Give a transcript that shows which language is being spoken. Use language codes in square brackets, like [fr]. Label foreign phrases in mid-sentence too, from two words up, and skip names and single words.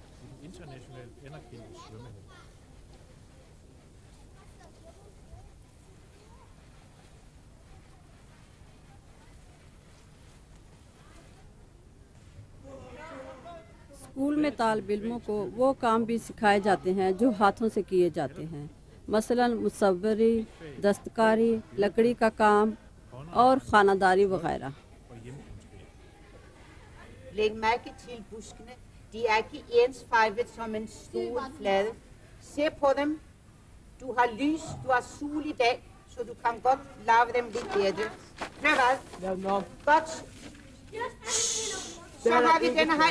[ur] اسکول میں طالب علموں کو وہ کام بھی سکھائے جاتے ہیں جو ہاتھوں سے کیے جاتے ہیں، مثلا مصوری، دستکاری، لکڑی کا کام اور خانہ داری وغیرہ۔ [da] Læg mærke til buskene. De er ikke ensfarvet som en stor flade. Se på dem. Du har lys, du har sol i dag, så du kan godt lave dem lidt bedre. Prøv hvad? Godt. Så har vi denne her.